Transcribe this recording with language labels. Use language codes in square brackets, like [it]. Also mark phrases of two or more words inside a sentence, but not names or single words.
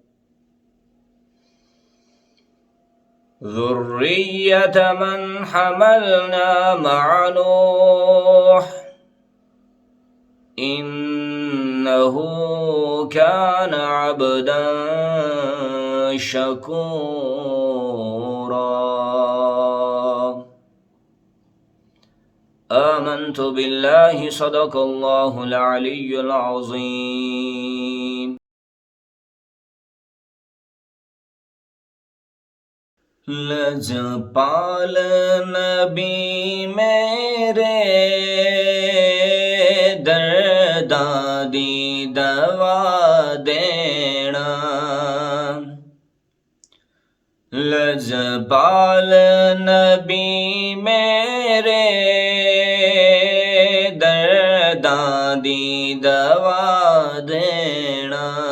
[ar] ذرية من حملنا مع نوح إنه كان عبدا شكورا. آمنت بالله صدق الله العلي العظيم. [pa] لجپال نبی میرے درداں دی دوا دینا، لجپال نبی میرے درداں دی دوا دینا،